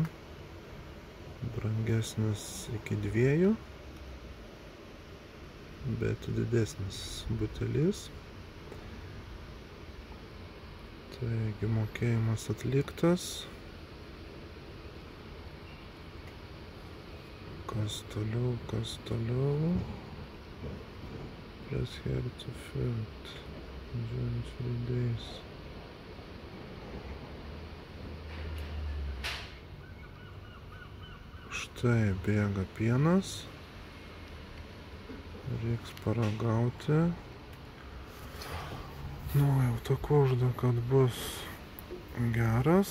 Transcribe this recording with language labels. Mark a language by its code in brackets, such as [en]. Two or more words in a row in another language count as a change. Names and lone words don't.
[lt] Brangesnis iki 2, bet didesnis butelis. Taigi mokėjimas atliktas. Kas toliau, kas toliau. [en] Press here to fit. Join 3 days. [lt] Štai bėga pienas. Reiks paragauti. Nuojauta kužda, kad bus geras.